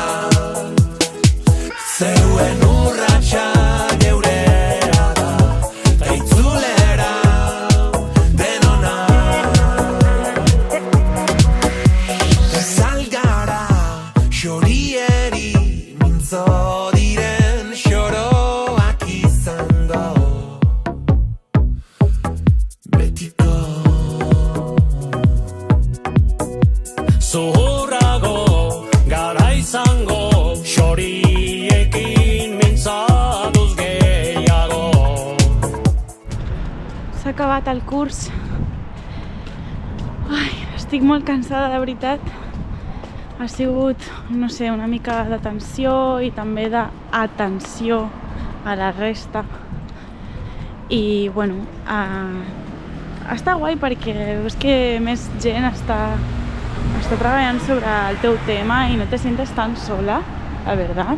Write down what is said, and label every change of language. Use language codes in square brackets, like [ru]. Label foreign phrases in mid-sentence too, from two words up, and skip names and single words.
[eu] zeuen urratxa geurea da ta itzulera denona salgara xorieri mintzo diren xoroak izan da betiko Zuhurrago gara izango xoriekin mintzatuz gehiago. [ca] S'ha acabat el curs. Ai, estic molt cansada, de veritat. Ha sigut, no sé, una mica de tensió i també d'atenció a la resta. I, bueno, està guai perquè veus que més gent està treballant sobre el teu tema i [es] no te sientes tan sola, [ca] la veritat.